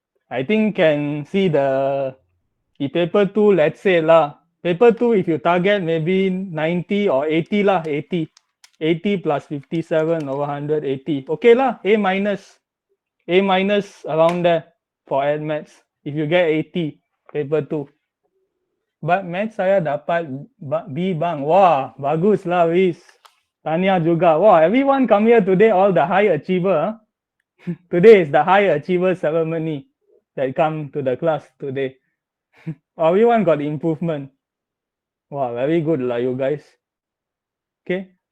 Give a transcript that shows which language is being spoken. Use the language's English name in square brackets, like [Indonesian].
[English] I think can see the paper two, let's say lah. Paper two, if you target maybe 90 or 80 lah, 80. 80 plus 57 over 180. Okay lah, A minus around there for ad maths. If you get 80, paper 2. [Malay] But maths saya dapat B bang. Wah, bagus lah, Wiz. Tanya juga. [English] Wah, everyone come here today, all the high achiever. Today is the high achiever ceremony that come to the class today. Everyone got improvement. Wow, very good lah, you guys. Okay.